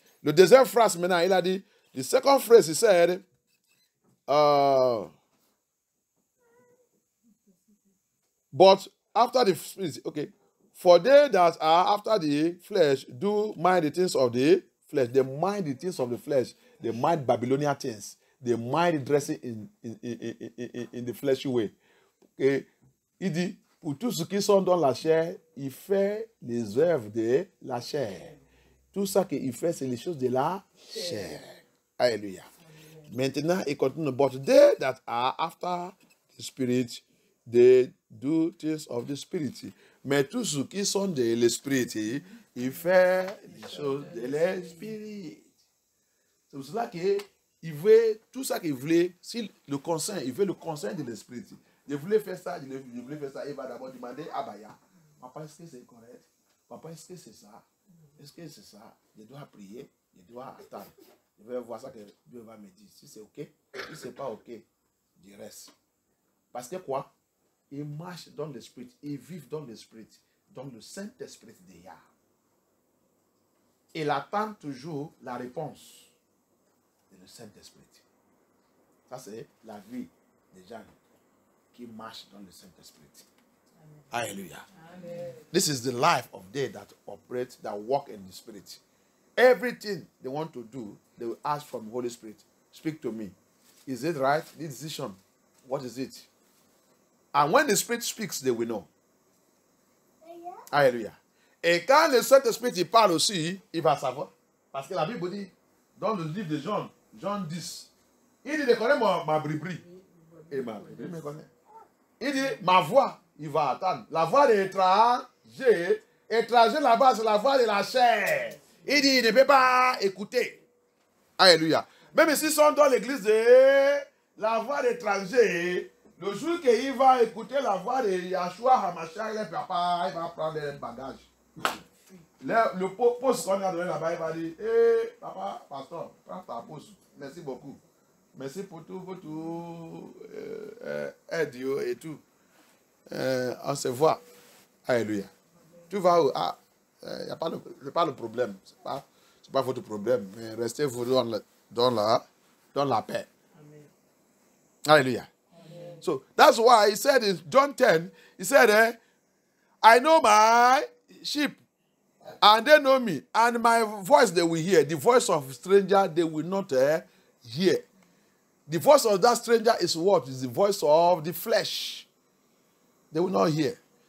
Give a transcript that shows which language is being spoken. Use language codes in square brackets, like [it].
[fr] Le deuxième phrase maintenant, il a dit, [en] the second phrase, he said, but after the spirit, okay, for they that are after the flesh do mind the things of the flesh. They mind the things of the flesh. They mind Babylonian things. They mind dressing in the fleshy way. Okay. [fr] Il dit, pour tous ceux qui sont dans la chair, il fait les œuvres de la chair. Tout ça qu'il fait, c'est les choses de la chair. Alléluia. Maintenant, il continue. [en] But they that are after the spirit, they do things of the spirit. [fr] Mais tous ceux qui sont de l'esprit, il fait les choses de l'esprit. C'est pour cela qu'il veut tout ça qu'il voulait, si le conseil, il veut le conseil de l'esprit. Je voulais faire ça, je voulais faire ça. Il va d'abord demander à Baya, papa, est-ce que c'est correct? Papa, est-ce que c'est ça? Est-ce que c'est ça? Je dois prier, je dois attendre. Je vais voir ça que Dieu va me dire. Si c'est OK, si ce n'est pas OK, je reste. Parce que quoi? Ils marchent dans l'esprit, ils vivent dans l'esprit, dans le Saint-Esprit de Yah. Il attend toujours la réponse de le Saint-Esprit. Ça, c'est la vie des gens qui marchent dans le Saint-Esprit. Hallelujah. Amen. [en] This is the life of they that operate, that walk in the Spirit. Everything they want to do, they will ask from the Holy Spirit, speak to me. Is it right? This decision, what is it? And when the Spirit speaks, they will know. Hallelujah. [fr] Et quand le Saint-Esprit il parle aussi, il va savoir. Parce que la Bible dit, dans le livre de Jean, Jean 10, il dit, il connaît ma bribri. Et ma bribri me connaît. Il dit, ma voix, il va attendre. La voix de l'étranger, étranger là-bas, c'est la voix de la chair. Il dit, il ne peut pas écouter. Alléluia. Même s'ils sont dans l'église de la voix d'étranger, le jour qu'il va écouter la voix de Yahshua Hamashiach, il va prendre un bagage. Le poste qu'on a donné là-bas, il va dire, papa, pasteur, prends ta pause. Merci beaucoup. Merci pour tout aide et tout. On se voit. Alléluia. Tu vas où? Ah, c'est pas le problème. C'est pas votre problème. Mais restez vous dans la paix. Amen. Hallelujah. Amen. [en] So that's why he said in John 10, he said, I know my sheep, and they know me, and my voice they will hear. The voice of stranger they will not hear. The voice of that stranger is what? Is the voice of the flesh. They will not hear.